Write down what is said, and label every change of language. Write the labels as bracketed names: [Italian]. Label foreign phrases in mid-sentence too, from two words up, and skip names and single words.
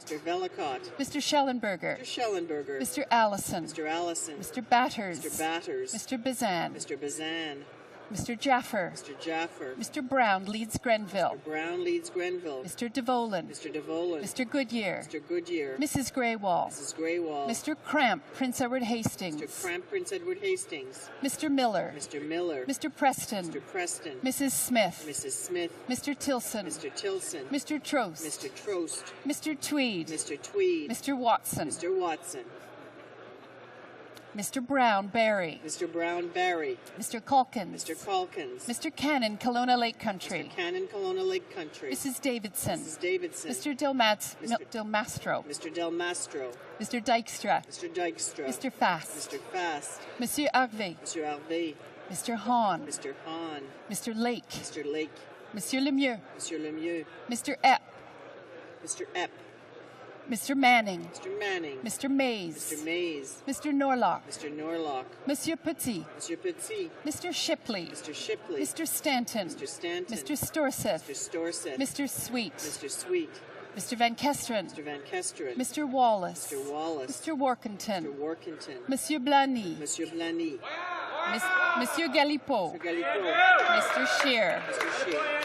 [English] Mr. Velicott. Mr. Schellenberger. Mr. Schellenberger. Mr. Allison. Mr. Allison. Mr. Batters. Mr. Batters. Mr. Bazan. Mr. Bazan. Mr. Jaffer. Mr. Jaffer. Mr. Brown, Leeds Grenville. Mr. Brown, Leeds Grenville. Mr. DeVolen. Mr. DeVolen. Mr. Goodyear. Mr. Goodyear. Mrs. Graywall. Mrs. Graywall. Mr. Cramp, Prince Edward Hastings. Mr. Cramp, Prince Edward Hastings. Mr. Miller. Mr. Miller. Mr. Preston. Mr. Preston. Mrs. Smith. Mrs. Smith. Mr. Tilson. Mr. Tilson. Mr. Trost. Mr. Trost. Mr. Tweed. Mr. Tweed. Mr. Watson. Mr. Watson. Mr. Brown, Barry. Mr. Brown, Barry. Mr. Calkins. Mr. Calkins. Mr. Cannon, Kelowna Lake Country. Mr. Cannon, Kelowna Lake Country. Mrs. Davidson. Mrs. Davidson. Mr. Del Mastro. Mr. Del Mastro. Mr. Dykstra. Mr. Dykstra. Mr. Fast. Mr. Fast. Monsieur Harvey. Mr. Harvey. Mr. Hahn. Mr. Hahn. Mr. Lake. Mr. Lake. Monsieur Lemieux. Monsieur Lemieux. Mr. Epp. Mr. Epp. Mr. Manning. Mr. Manning. Mr. Mays. Mr. Mays. Mr. Norlock. Mr. Norlock. Monsieur Petit. Monsieur Petit. Mr. Shipley. Mr. Shipley. Mr. Stanton. Mr. Stanton. Mr. Storseth. Mr. Storseth. Mr. Sweet. Mr. Sweet. Mr. Van Kesteren. Mr. Van Kesteren. Mr. Wallace. Mr. Wallace. Mr. Workington. Mr. Workington. Monsieur Blany. Monsieur Blany. Monsieur Galipeau. Mr. Galipeau. Mr. Scheer. Mr. Scheer.